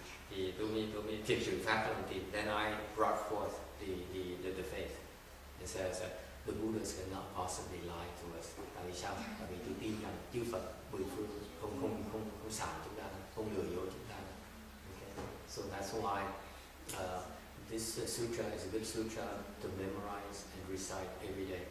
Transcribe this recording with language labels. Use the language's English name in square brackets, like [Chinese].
[Vietnamese] Thì tôi mới thiệt sự phát lòng tin. [English] Then I brought forth the faith. It says that the Buddhas cannot possibly lie to us. [Vietnamese] Tại vì sao? Tại vì tôi tin rằng chư Phật mười phương không xạo chúng ta, không lừa dối chúng ta. [English] Okay. So that's why this sutra is a good sutra to memorize and recite every day.